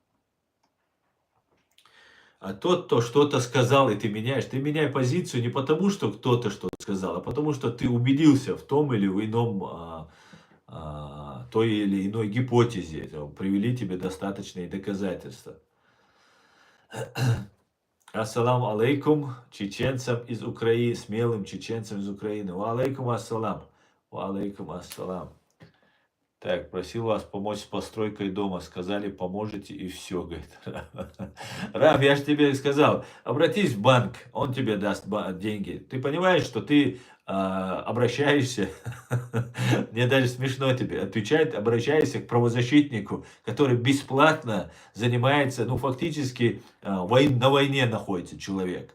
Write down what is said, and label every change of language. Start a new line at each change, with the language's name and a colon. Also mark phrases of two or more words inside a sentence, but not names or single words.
Russian: А тот, кто что-то сказал, и ты меняй позицию не потому, что кто-то что-то сказал, а потому, что ты убедился в том или в ином, той или иной гипотезе. Привели тебе достаточные доказательства.
Arabic: السلام عليكم
Russian: чеченцам из Украины, смелым чеченцам из Украины.
Arabic: وعليكم السلام. وعليكم السلام.
Russian: Так, просил вас помочь с постройкой дома. Сказали, поможете, и все, говорит. Раф, я же тебе сказал, обратись в банк, он тебе даст деньги. Ты понимаешь, что ты обращаешься, мне даже смешно тебе, обращаешься к правозащитнику, который бесплатно занимается, ну, фактически на войне находится человек.